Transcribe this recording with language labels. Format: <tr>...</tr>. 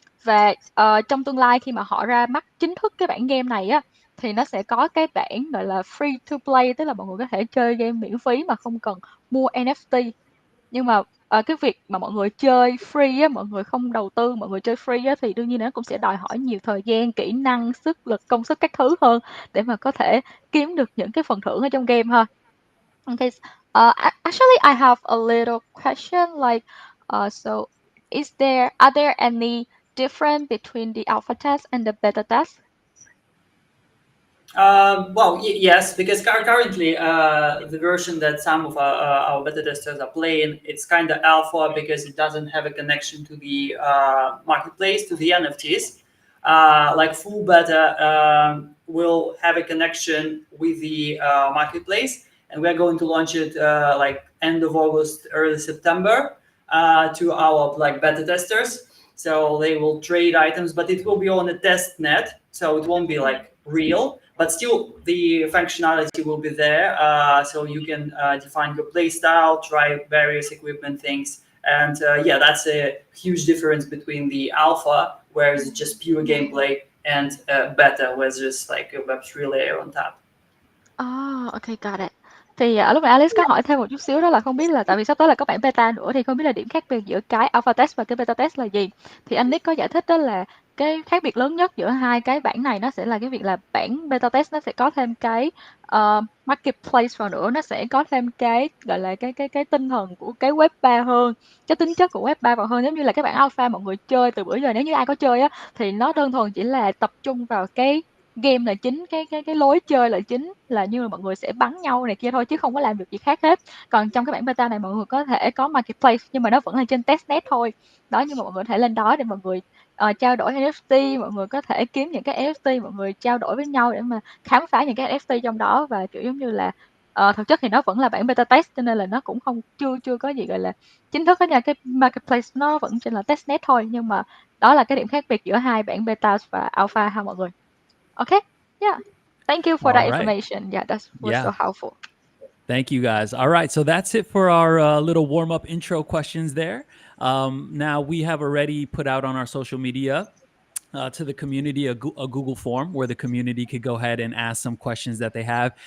<vi>Và trong tương lai khi mà họ ra mắt chính thức cái bản game này á, thì nó sẽ có cái bản gọi là free to play, tức là mọi người có thể chơi game miễn phí mà không cần mua NFT. Nhưng mà cái việc mà mọi người chơi free á, mọi người không đầu tư, mọi người chơi free á, thì đương nhiên nó cũng sẽ đòi hỏi nhiều thời gian, kỹ năng, sức lực, công sức các thứ hơn để mà có thể kiếm được những cái phần thưởng ở trong game ha.</vi> <en>Okay. Actually, I have a little question. Like, so are there any difference between the alpha test and the beta test? Well, yes, because currently the version that some of our beta testers are playing, it's kind of alpha because it doesn't have a connection to the marketplace, to the NFTs. Like full beta will have a connection with the marketplace, and we're going to launch it like end of August, early September to our like beta testers. So they will trade items, but it will be on a test net, so it won't be like real, but still the functionality will be there. So you can define your play style, try various equipment things. And yeah, that's a huge difference between the alpha, where it's just pure gameplay, and beta, where it's just like a Web3 layer on top. Okay, got it.</en> <vi>Thì lúc nãy Alice có hỏi thêm một chút xíu, đó là không biết là tại vì sắp tới là có bản beta nữa thì không biết là điểm khác biệt giữa cái alpha test và cái beta test là gì. Thì anh Nick có giải thích đó là cái khác biệt lớn nhất giữa hai cái bản này nó sẽ là cái việc là bản beta test nó sẽ có thêm cái marketplace vào nữa, nó sẽ có thêm cái gọi là cái tinh thần của cái web 3 hơn, cái tính chất của web 3 vào hơn. Giống như là cái bản alpha mọi người chơi từ bữa giờ, nếu như ai có chơi á thì nó đơn thuần chỉ là tập trung vào cái game là chính, cái lối chơi là chính, là như là mọi người sẽ bắn nhau này kia thôi chứ không có làm được gì khác hết. Còn trong cái bản beta này mọi người có thể có marketplace nhưng mà nó vẫn là trên testnet thôi. Đó, nhưng mà mọi người có thể lên đó để mọi người trao đổi NFT, mọi người có thể kiếm những cái NFT, mọi người trao đổi với nhau để mà khám phá những cái NFT trong đó. Và kiểu giống như là thực chất thì nó vẫn là bản beta test cho nên là nó cũng không chưa có gì gọi là chính thức hết nha. Cái marketplace nó vẫn trên là testnet thôi, nhưng mà đó là cái điểm khác biệt giữa hai bản beta và alpha ha mọi người.</vi> <en>Okay. Yeah. Thank you for All that right. information. Yeah, that was so helpful. Thank you, guys. All right, so that's it for our little warm-up intro questions there. Now, we have already put out on our social media to the community a Google form where the community could go ahead and ask some questions that they have.</en>